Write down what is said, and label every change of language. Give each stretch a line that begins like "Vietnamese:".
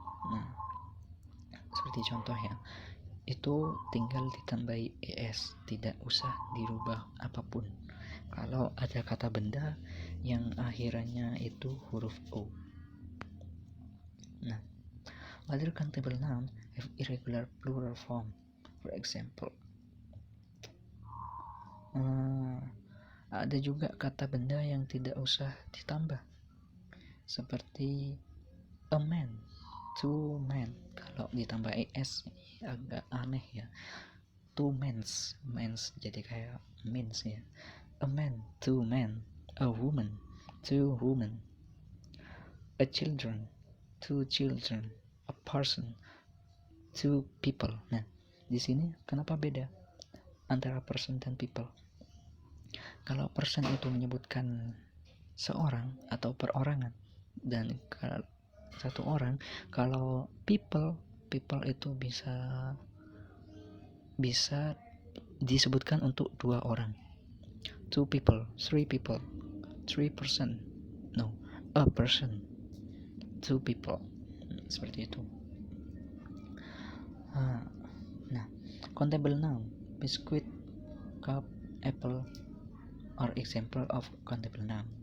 Indonesian: Nah, seperti contoh ya, itu tinggal ditambahi es, tidak usah dirubah apapun kalau ada kata benda yang akhirannya itu huruf O.
English: Nah, other countable noun have irregular plural form. For example,
Indonesian: ada juga kata benda yang tidak usah ditambah, seperti
English: a man, two men.
Indonesian: Kalau ditambah es agak aneh ya.
English: Two mens
Indonesian: jadi kayak means ya.
English: A man, two men. A woman, two women. A children, two children. A person, two people.
Indonesian: Nah, di sini kenapa beda antara person dan people? Kalau person itu menyebutkan seorang atau perorangan, dan satu orang. Kalau people itu bisa disebutkan untuk dua orang.
English: Two people, three people, three person, no, a person, two people.
Indonesian: Seperti itu.
English: Nah, countable noun, biscuit, cup, apple are example of countable noun.